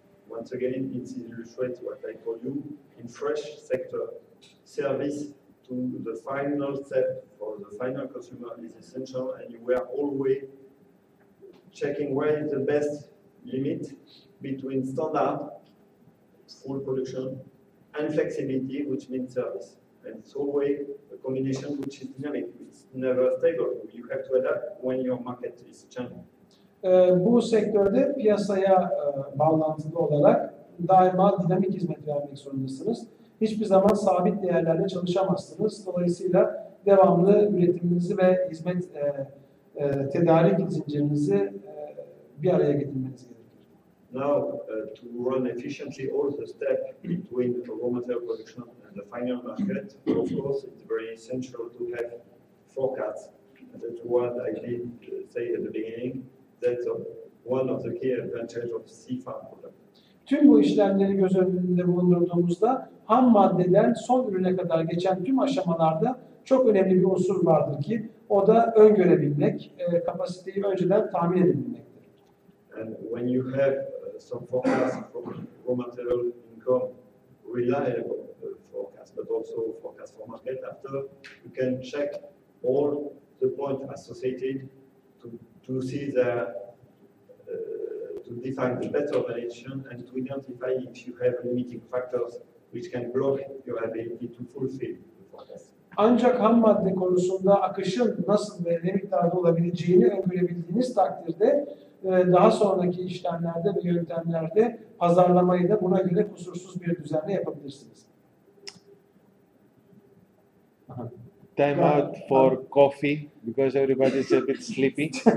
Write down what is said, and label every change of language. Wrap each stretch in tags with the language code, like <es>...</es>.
<en>Once again, it illustrates what I told you. In fresh sector, service to the final step for the final consumer is essential, and you are always checking where is the best limit between standard, full production, and flexibility, which means service. And it's always a combination which is dynamic. It's never stable. You have to adapt when your market is changing.</en> <tr>Bu sektörde piyasaya bağlantılı olarak daima dinamik hizmet vermek zorundasınız. Hiçbir zaman sabit değerlerle çalışamazsınız. Dolayısıyla devamlı üretiminizi ve hizmet tedarik zincirinizi bir araya getirmeniz gerekir.</tr> <en>Now, to run efficiently all the steps between the raw material production and the final market, of course, it's very essential to have forecasts. And that's what I did say at the beginning. That's one of the key advantages of C-farm product.</en> <tr>Tüm bu işlemleri göz önünde bulundurduğumuzda ham maddeden son ürüne kadar geçen tüm aşamalarda çok önemli bir unsur vardır ki o da öngörebilmek, kapasiteyi önceden tahmin edebilmektir.</tr> <en>And when you have some forecast for raw material income, reliable forecast, but also forecast for market, after you can check all the points associated to see the to define the best organization and to identify if you have limiting factors which can block your ability to fulfill the forecast.</en> <tr>Ancak ham madde konusunda akışın nasıl ve ne miktarda olabileceğini öngörebildiğiniz takdirde daha sonraki işlemlerde ve yöntemlerde pazarlamayı da buna göre kusursuz bir düzenle yapabilirsiniz.</tr> <en>Time out for coffee because everybody is a bit sleepy.</en>